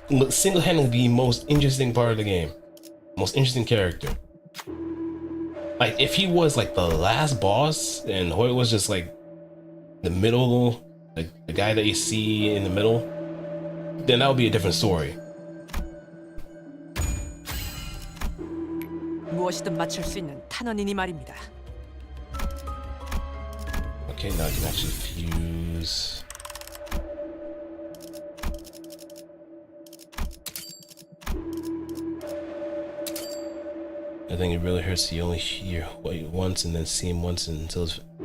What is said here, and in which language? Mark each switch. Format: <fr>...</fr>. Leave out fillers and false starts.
<en>Single-handedly the most interesting part of the game. Most interesting character. Like if he was like the last boss and Hoyt was just like the middle, like the guy that you see in the middle, then that would be a different story.</en> <ko>무엇이든 맞출 수 있는 탄원이니 말입니다.</ko> <en>Okay, now I can actually fuse. I think it really hurts to only hear Hoyt once and then see him once until it's...</en>